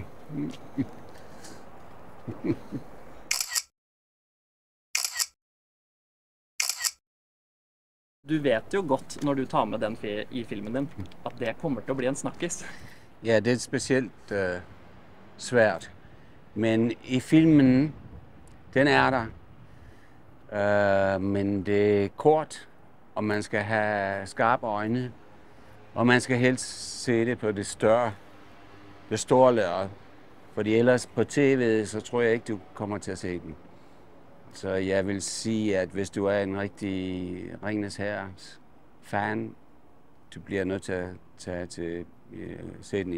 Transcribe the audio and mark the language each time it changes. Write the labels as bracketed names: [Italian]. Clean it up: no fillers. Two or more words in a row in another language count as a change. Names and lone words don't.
[Norwegian] Du vet jo godt, når du tar med den i filmen din, at det kommer til å bli en snakkis. Ja, det er spesielt svært. Men i filmen, den er der. [Danish] Men det er kort, og man skal have skarpe øjne. Og man skal helst se det på det store lærred. Fordi ellers på tv, så tror jeg ikke, du kommer til at se den. Så jeg vil sige, at hvis du er en rigtig Ringenes Herres fan, du bliver nødt til at se den i biografen.